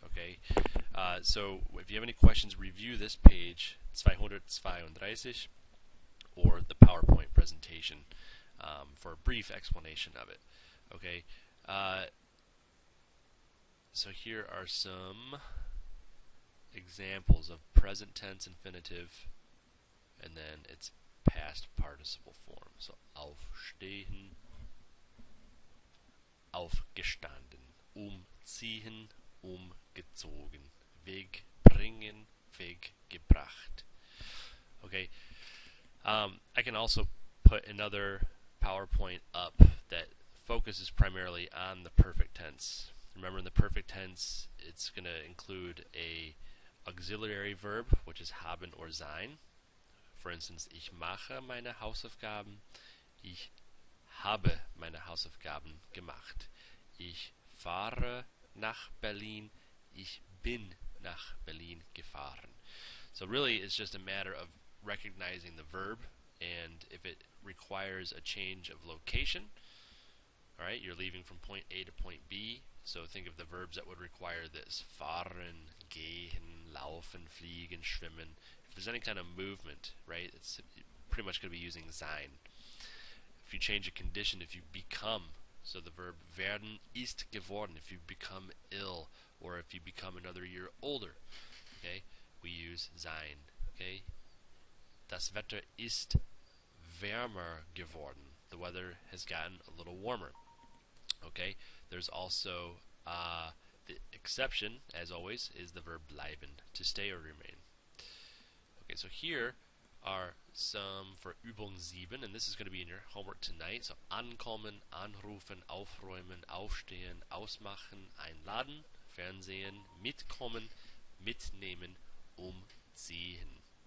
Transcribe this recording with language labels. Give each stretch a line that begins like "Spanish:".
English: Okay, so if you have any questions, review this page 232 or the PowerPoint presentation for a brief explanation of it. Okay, so here are some examples of present tense infinitive, and then its past participle form.
German: So aufstehen, aufgestanden, umziehen, umgezogen, wegbringen, weggebracht.
English: Okay, I can also put another PowerPoint up that focuses primarily on the perfect tense. Remember, in the perfect tense, it's going to include a auxiliary verb, which is haben or sein.
German: For instance, ich mache meine Hausaufgaben. Ich habe meine Hausaufgaben gemacht. Ich fahre nach Berlin. Ich bin nach Berlin gefahren.
English: So really, it's just a matter of recognizing the verb, and if it requires a change of location, alright, you're leaving from point A to point B, so think of the verbs that would require this: fahren, gehen, laufen, fliegen, schwimmen. If there's any kind of movement, right, it's pretty much going to be using sein. If you change a condition, if you become, so the verb
German: werden ist geworden,
English: if you become ill, or if you become another year older, okay, we use sein.
German: Okay, das Wetter ist wärmer geworden.
English: The weather has gotten a little warmer. Okay, there's also the exception, as always, is the verb bleiben, to stay or remain. Okay, so here are some for Übung 7, and this is going to be in your homework tonight.
German: So ankommen, anrufen, aufräumen, aufstehen, ausmachen, einladen, Fernsehen, mitkommen, mitnehmen, umziehen.